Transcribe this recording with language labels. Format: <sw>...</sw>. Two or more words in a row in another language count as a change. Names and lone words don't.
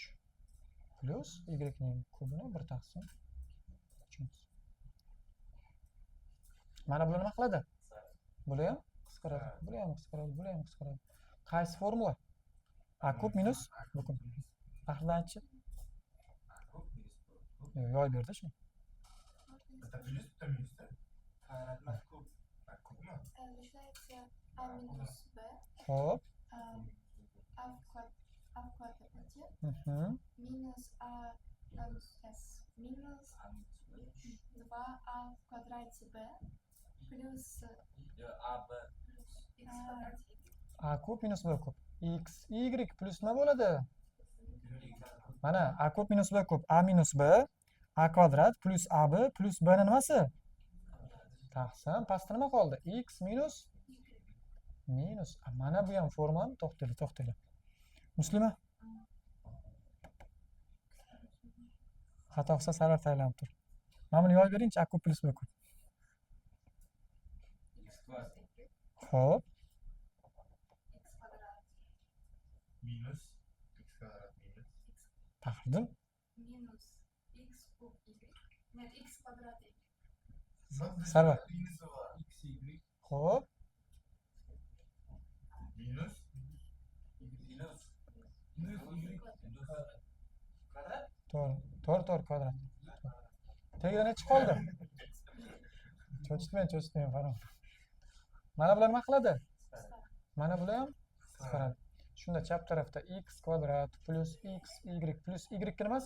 <uz>Plus Y ning kubini 1 taqsim 3. Mana bular nima qiladi? Bular ham qisqaradi. Bular ham qisqaradi. Bular ham qisqaradi. Qaysi formula? A kub minus B kub. Tahlillanchi. Yo'l berdi shu.</uz> <ru>Это плюс, это минус, да? Куб. Куб, ну. Получается А минус Б,</ru> <uz>Xo'p.</uz> <ru>А в квадрате минус А минус С минус 2А в квадрате Б плюс</ru> <uz>A kub minus B kub. X, Y plus nima bo'ladi? Mana A kub minus B kub. A minus B A kvadrat plus AB plus B ni nimasi? Taqsim. Pastda nima qoldi? X minus mana bu ham formami. To'xtaylik. Muslima? Xato qilsa sarvar tayyorlanib tur. Mana buni yo'l beringchi. A kub plus B kub. Xo'p.</uz> <ru>Минус x квадрат минус.</ru> <uz>Taxirdim.</uz> <ru>минус X куб Y. Нет, X квадрат Y. Sarvar. Минус x, y.</ru> <uz>Xo'p.</uz> <ru>Минус.</ru> <uz>To'g'ri, kvadrat. Tagida nechi qoldi? Cho'chitmang, farom. Mana bular nima qiladi? Mana bular ham qisqaradi. Shunda chap tarafda x kvadrat plus x y plus y nimasi?</uz>